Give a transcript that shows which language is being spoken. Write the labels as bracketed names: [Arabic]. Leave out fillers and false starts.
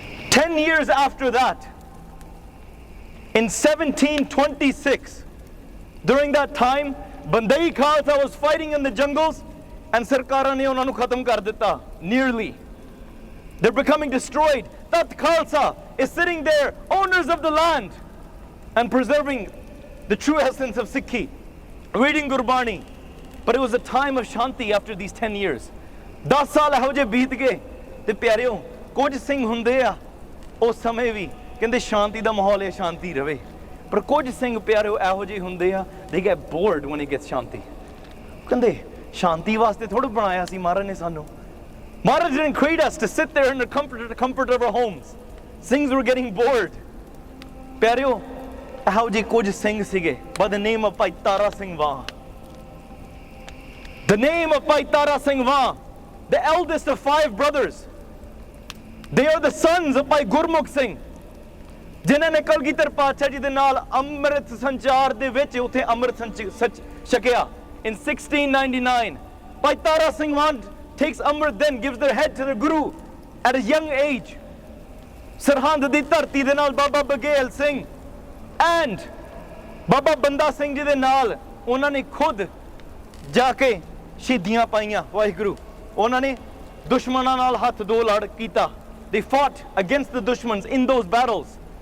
[English] 10 years after that, in 1726, during that time, Bandai Khalsa was fighting in the jungles and [Punjabi] Sarkaran ne unhanu khatam kar ditta, [English] nearly. They're becoming destroyed. That Khalsa is sitting there, owners of the land, and preserving the true essence of Sikhi, reading Gurbani. But it was a time of Shanti after these 10 years. [Punjabi] 10 ਸਾਲ ਇਹੋ ਜਿਹੇ ਬੀਤ ਗਏ ਤੇ ਪਿਆਰਿਓ ਕੁਝ ਸਿੰਘ ਹੁੰਦੇ ਆ ਉਸ ਸਮੇਂ ਵੀ ਕਹਿੰਦੇ ਸ਼ਾਂਤੀ ਦਾ ਮਾਹੌਲ ਹੈ ਸ਼ਾਂਤੀ ਰਵੇ ਪਰ ਕੁਝ ਸਿੰਘ ਪਿਆਰਿਓ ਇਹੋ ਜਿਹੇ ਹੁੰਦੇ ਆ [English] they get bored when it gets [Punjabi] ਸ਼ਾਂਤੀ ਕਹਿੰਦੇ ਸ਼ਾਂਤੀ ਵਾਸਤੇ ਥੋੜਾ ਬਣਾਇਆ ਸੀ ਮਹਾਰਾਜ ਨੇ ਸਾਨੂੰ [English] Maharaj didn't create us to sit there in the comfort of our homes. Singhs were getting bored. [Punjabi] ਪਿਆਰਿਓ ਇਹੋ ਜਿਹੇ ਕੁਝ ਸਿੰਘ ਸੀਗੇ [English] by the name of Bhai Tara Singh Vaan. The name of Bhai Tara Singh Vaan, the eldest of 5 brothers. They are the sons of Bhai Gurmukh Singh. [Punjabi] ਜਿਨ੍ਹਾਂ ਨੇ ਕਲਗੀਧਰ ਪਾਤਸ਼ਾਹ ਜੀ ਦੇ ਨਾਲ ਅੰਮ੍ਰਿਤ ਸੰਚਾਰ ਦੇ ਵਿੱਚ ਉੱਥੇ ਅੰਮ੍ਰਿਤ ਛਕਿਆ in 1699. [English] Bhai Tara Singh Vaan takes Amrit, then gives their head to the Guru at a young age. [Punjabi] Sarhand di dharti de naal Baba Baghel Singh and Baba Banda Singh ji de naal ਉਹਨਾਂ ਨੇ ਖੁਦ ਜਾ ਕੇ ਸ਼ਹੀਦੀਆਂ ਪਾਈਆਂ ਵਾਹਿਗੁਰੂ ਉਹਨਾਂ ਨੇ ਦੁਸ਼ਮਣਾਂ ਨਾਲ ਹੱਥ ਦੋ ਲੜ ਕੀਤਾ [English] they fought against the dushmans in those battles.